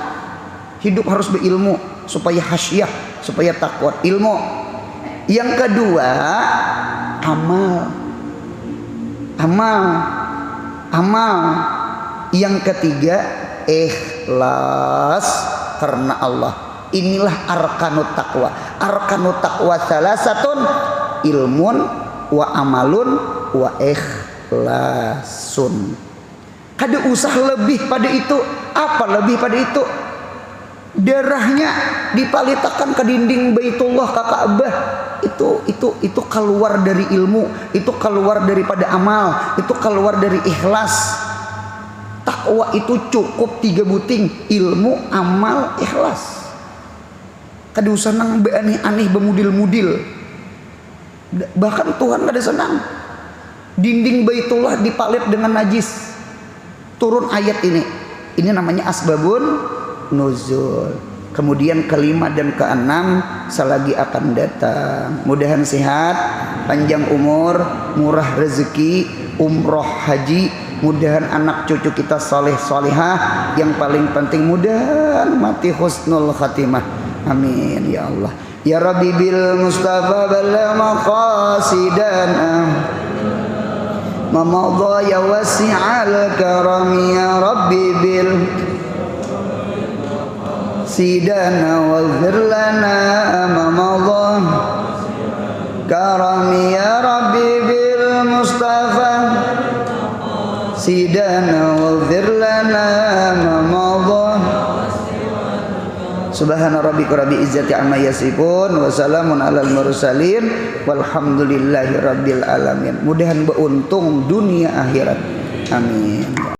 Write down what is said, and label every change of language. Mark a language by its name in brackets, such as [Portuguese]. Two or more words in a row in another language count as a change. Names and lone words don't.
[Indonesian] Hidup harus berilmu supaya hasyah, supaya takwa, ilmu. Yang kedua, amal. Yang ketiga, ikhlas karena Allah. Inilah [Arabic] أركان التقوى. أركان التقوى ثلاثة علم وعمل وإخلاص. [Banjar] Kada usah lebih pada itu. Apa lebih pada itu? Darahnya dipalitakan ke dinding Baitullah, ke Ka'bah. [Indonesian] Itu keluar dari ilmu, itu keluar daripada amal, itu keluar dari ikhlas. [Banjar] Takwa itu cukup 3 buting, ilmu, amal, ikhlas. Kada usah nang aneh-aneh bemudil-mudil. Bahkan Tuhan kada senang. Dinding Baitullah dipalit dengan najis. [Indonesian] Turun ayat ini. Ini namanya [Arabic] أسباب النزول. [Indonesian] Kemudian kelima dan keenam selagi akan datang. [Banjar] Mudahan sehat, panjang umur, murah rezeki, umroh haji. Mudahan anak cucu kita soleh solehah. Yang paling penting mudahan mati [Arabic] حسن الخاتمة. آمين يا الله. يا ربي بالمصطفى بلغ مقاصدنا ما مضى يا واسع الكرم يا ربي بالسيدنا واغفر لنا ما مضى كرم يا ربي بالمصطفى سيدنا واغفر لنا ما مضى. سبحان ربك رب العزة عما يصفون وسلام على المرسلين والحمد لله رب العالمين. [Banjar] Mudahan beruntung dunia akhirat. Amin.